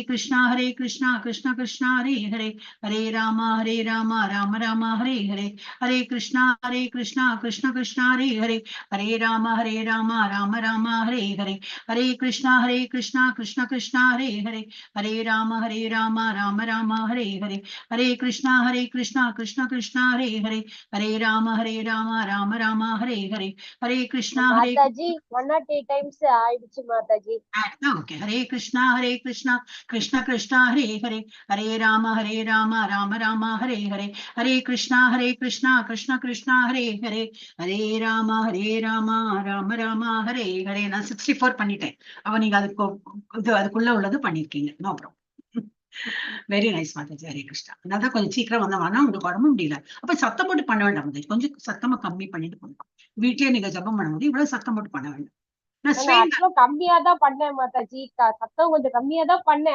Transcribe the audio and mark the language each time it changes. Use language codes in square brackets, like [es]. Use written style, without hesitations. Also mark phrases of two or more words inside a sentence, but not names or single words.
[ta] Krishna Krishna Krishna Hare Hare, Hare Rama Rama Rama Hare Hare, Hare Krishna Krishna Krishna Hare Hare, Hare Rama Rama Rama Hare Hare, Hare Krishna Krishna Krishna Hare Hare, Hare Rama Rama Rama Hare Hare, Hare Krishna Krishna Krishna Hare Hare, Hare Rama Rama Rama Hare Hare, Hare Krishna மாதாஜி 108 times ஆயிடுச்சு மாதாஜி. Okay, Hare Krishna Krishna Krishna Hare Hare, Hare Rama Rama Rama Hare Hare, Hare Krishna Krishna Krishna Hare Hare, Hare Rama Rama Rama Hare Hare. நான் 64 பண்ணிட்டேன். அவ நீங்க அதுக்குள்ள உள்ளது பண்ணிருக்கீங்க. [en] no problem. very nice மாதாஜி. ஹரே கிருஷ்ணா. [ta] அதான் கொஞ்சம் சீக்கிரம் வந்தவானா உங்களுக்கு உடம்பு முடியல, அப்ப சத்தம் போட்டு பண்ண வேண்டாம் மாதாஜி. கொஞ்சம் சத்தமா கம்மி பண்ணிட்டு போகணும். வீட்லயே நீங்க ஜபம் பண்ணும்போது இவ்வளவு சத்தம் போட்டு பண்ண வேண்டாம். கம்மியா தான் பண்ணேன் மாதாஜி, சத்தம் கொஞ்சம் கம்மியா தான் பண்ணேன்.